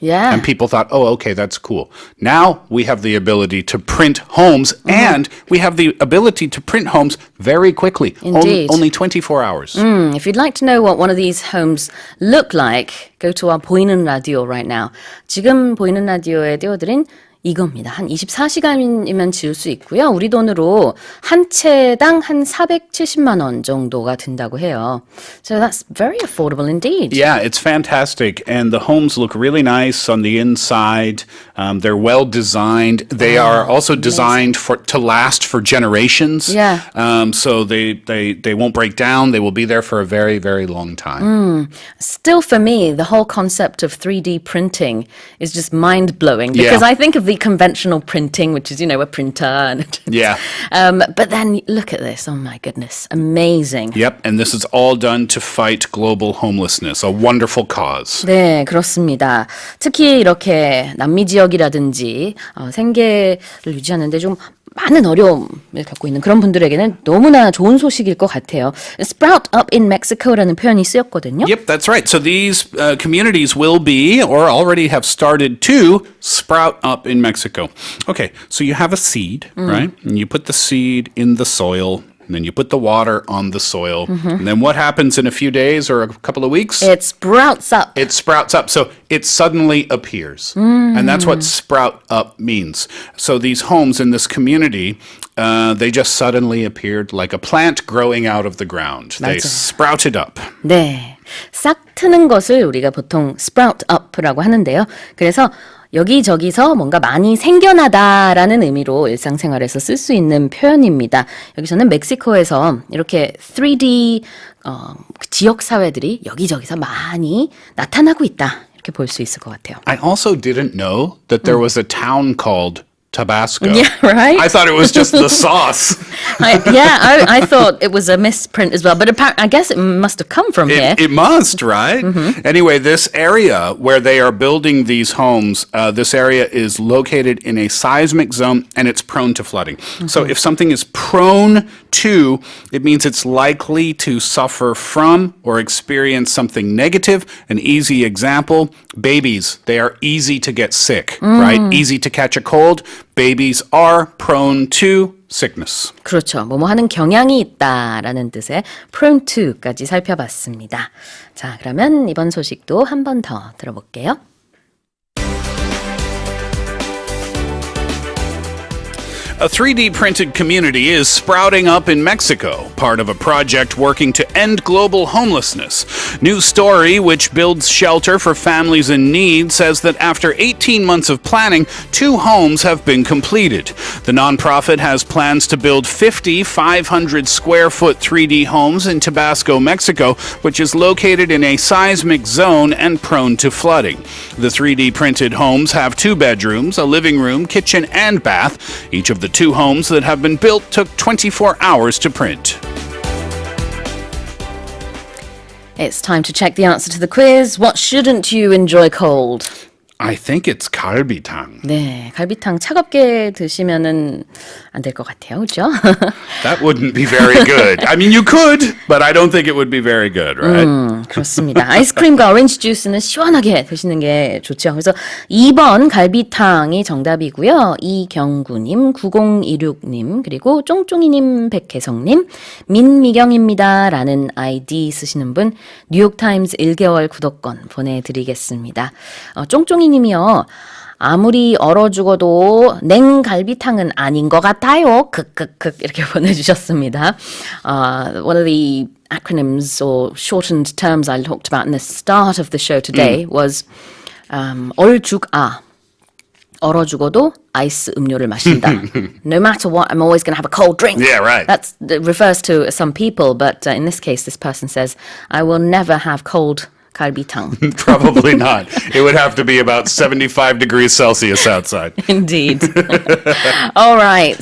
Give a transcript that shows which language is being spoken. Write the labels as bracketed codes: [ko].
[en] Yeah. And people thought, oh, okay, that's cool. Now we have the ability to print homes, and we have the ability to print homes very quickly. Indeed. Only 24 hours. If you'd like to know what one of these homes look like, go to our 보이는 라디오 right now. [ko] 지금 보이는 라디오에 띄워드린 이겁니다. 한 24시간이면 지을 수 있고요. 우리 돈으로 한 채당 한 470만 원 정도가 든다고 해요. [en] So that's very affordable indeed. Yeah, it's fantastic. And the homes look really nice on the inside. They're well designed. They are also designed to last for generations. Yeah. So they won't break down. They will be there for a very, very long time. Still for me, the whole concept of 3D printing is just mind-blowing because Yeah. I think of the conventional printing, which is, you know, a printer. And Yeah. But then look at this. Oh my goodness. Amazing. Yep. And this is all done to fight global homelessness. A wonderful cause. [ko] 네, 그렇습니다. 특히 이렇게 남미 지역이라든지 생계를 유지하는데 좀 많은 어려움을 겪고 있는 그런 분들에게는 너무나 좋은 소식일 것 같아요. [en] Sprout up in Mexico [ko] 라는 표현이 쓰였거든요. [en] Yep, that's right. So these communities will be, or already have started to, sprout up in Mexico. Okay, so you have a seed, right? And you put the seed in the soil, and then you put the water on the soil. And then what happens in a few days or a couple of weeks? It sprouts up. It sprouts up. So it suddenly appears. And that's what sprout up means. So these homes in this community, they just suddenly appeared like a plant growing out of the ground. They [ko] 맞아요. [en] sprouted up. [ko] 네, 싹 트는 것을 우리가 보통 sprout up라고 하는데요. 그래서 여기저기서 뭔가 많이 생겨나다라는 의미로 일상생활에서 쓸 수 있는 표현입니다. 여기서는 멕시코에서 이렇게 3D 지역사회들이 여기저기서 많이 나타나고 있다. 이렇게 볼 수 있을 것 같아요. [en] I also didn't know that there was a town called Tabasco. Yeah, right? I thought it was just the sauce. I thought it was a misprint as well, but I guess it must have come from here. It must, right? Anyway, this area where they are building these homes, this area is located in a seismic zone and it's prone to flooding. So if something is prone to, it means it's likely to suffer from or experience something negative. An easy example, babies, they are easy to get sick, right? Easy to catch a cold. Babies are prone to sickness. [ko] 그렇죠. 뭐뭐 하는 경향이 있다라는 뜻의 prone to까지 살펴봤습니다. 자, 그러면 이번 소식도 한 번 더 들어볼게요. [en] A 3D printed community is sprouting up in Mexico, part of a project working to end global homelessness. New Story, which builds shelter for families in need, says that after 18 months of planning, 2 homes have been completed. The nonprofit has plans to build 50 500-square-foot 3D homes in Tabasco, Mexico, which is located in a seismic zone and prone to flooding. The 3D printed homes have 2 bedrooms, a living room, kitchen, and bath. Each of the 2 homes that have been built took 24 hours to print. It's time to check the answer to the quiz. What shouldn't you enjoy cold? I think it's 갈비탕. [ko] 네, 갈비탕 차갑게 드시면은 안 될 것 같아요, 그렇죠? [en] That wouldn't be very good. I mean, you could, but I don't think it would be very good, right? [ko] 그렇습니다. 아이스크림과 오렌지 주스는 시원하게 드시는 게 좋죠. 그래서 2번 갈비탕이 정답이고요. 이경구님, 9026님, 그리고 쫑쫑이님, 백혜성님, 민미경입니다. 라는 아이디 쓰시는 분 뉴욕타임즈 1개월 구독권 보내드리겠습니다. 쫑쫑이님이요. 아무리 얼어 죽어도 냉갈비탕은 아닌 것 같아요. 크크크 이렇게 보내주셨습니다. [en] One of the acronyms or shortened terms I talked about in the start of the show today was 얼죽아. [ko] 얼어 죽어도 아이스 음료를 마신다. [en] No matter what, I'm always going to have a cold drink. Yeah, right. That refers to some people, but in this case, this person says, I will never have cold 갈비탕. Probably not. It would have to be about 75 degrees Celsius outside. Indeed. All right.